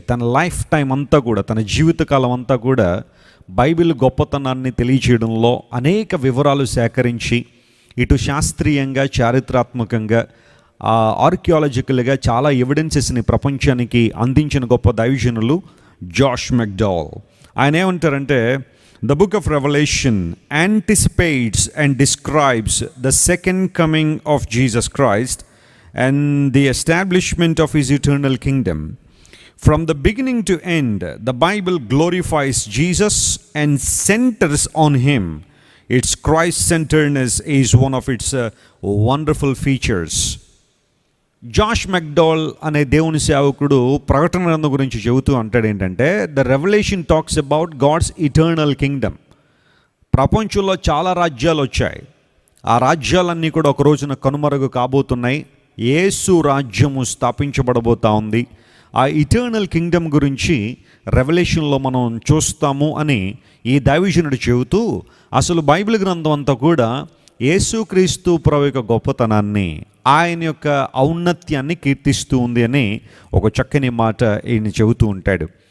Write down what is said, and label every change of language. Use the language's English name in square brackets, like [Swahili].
[Telugu] తన life time అంతా కూడా, తన జీవితకాలం అంతా కూడా బైబిల్ గొప్పతనాన్ని తెలియచేయడంలో అనేక వివరాలు సేకరించి ఇటు శాస్త్రీయంగా, చారిత్రాత్మకంగా, ఆర్కియాలజికల్గా చాలా ఎవిడెన్సెస్ని ప్రపంచానికి అందించిన గొప్ప దైవజనులు జాష్ మెక్డోవెల్. ఆయన ఏమంటారంటే, [English] The book of Revelation anticipates and describes the second coming of Jesus Christ and the establishment of his eternal kingdom. From the beginning to end, the Bible glorifies Jesus and centers on him. Its Christ-centeredness is one of its wonderful features. [Telugu] Josh McDowell అనే దేవుని సేవకుడు ప్రకటన గ్రంథం గురించి చెబుతూ అంటాడు ఏంటంటే, [English] The Revelation talks about God's eternal kingdom. [Telugu] ప్రపంచంలో చాలా రాజ్యాలు వచ్చాయి. ఆ రాజ్యాలన్నీ కూడా ఒక రోజున కనుమరుగు కాబోతున్నాయి. యేసు రాజ్యము స్థాపించబడబోతా ఉంది. ఆ ఇటర్నల్ కింగ్డమ్ గురించి రెవల్యూషన్లో మనం చూస్తాము అని ఈ దైవజనుడు చెబుతూ, అసలు బైబిల్ గ్రంథం అంతా కూడా యేసుక్రీస్తు ప్రభు యొక్క గొప్పతనాన్ని, ఆయన యొక్క ఔన్నత్యాన్ని కీర్తిస్తూ ఉంది అని ఒక చక్కని మాట ఈయన చెబుతూ ఉంటాడు.